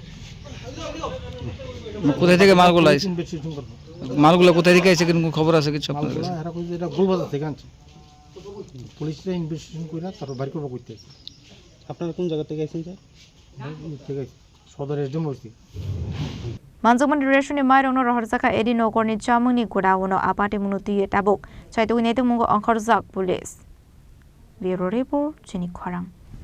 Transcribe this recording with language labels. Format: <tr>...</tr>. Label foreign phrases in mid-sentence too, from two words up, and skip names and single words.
<bn>কোথা থেকে মালগুলো আইছে ইনভেস্টিগেশন করব মালগুলো কোথা থেকে আইছে কোনো খবর আছে কিছু আপনার কাছে এরা কইছে এটা গুলবাজার থেকে আনছে পুলিশরা ইনভেস্টিগেশন করে তারপর বাইর করব কইতে আপনারা কোন জায়গা থেকে আইছেন স্যার ঠিক আছে সদর এসডিএম হইছে</bn> <trp>Manjakha Ration in Mairung no Hoijak edi Nogorni chamungni godawono apati munuti tabuk Chaitokmung Khorang Police.</trp> <en>Bureau Report</en> <trp>Chini Khorang.</trp>